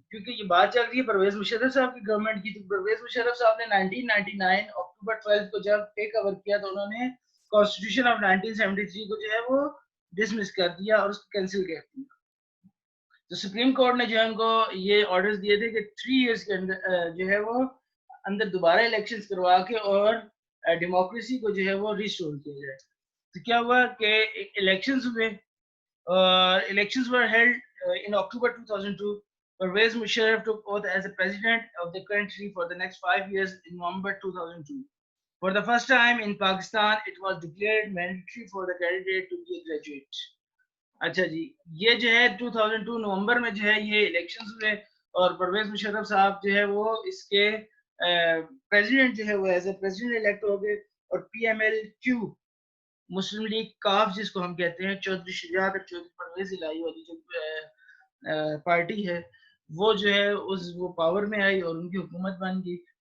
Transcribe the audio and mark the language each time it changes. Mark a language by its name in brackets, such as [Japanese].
[Urdu] کیونکہ یہ بات چل رہی ہے پرویز مشرف صاحب کی گورنمنٹ کی، تو پرویز مشرف صاحب نے 1999 اکتوبر 12 کو جب ٹیک اوور کیا تو انہوں نے کانسٹیٹیوشن آف 1973 کو جو ہے وہ ڈسمس کر دیا اور اس کو کینسل کر دیا. تو سپریم کورٹ نے جو ہے ان کو یہ آرڈرز دیے تھے کہ 3 ایئرز کے اندر جو ہے وہ اندر دوبارہ الیکشنز کروا کے اور ڈیموکریسی کو جو ہے وہ ریسٹور کیا جائے. تو کیا ہوا کہ الیکشنز ہوئے. [English] Elections were held in October 2002. Pervez Musharraf took oath as the president of the country for the next 5 years in November 2002. For the first time in Pakistan, it was declared mandatory for the candidate to be a graduate. [Urdu] اچھا جی، یہ جو ہے 2002 نومبر میں جو ہے یہ elections ہوئے اور پرویز مشرف صاحب جو ہے وہ اس کے پریزیڈنٹ جو ہے وہ [English] as a president [Urdu] الیکٹ ہو گئے. اور پی ایم ایل کیو مسلم لیگ کاف جس کو ہم کہتے ہیں، چودھری شجاعت اور چودھری پرویز الہی والی جو پارٹی ہے وہ جو ہے وہ پاور میں آئی اور ان کی حکومت بن گئی.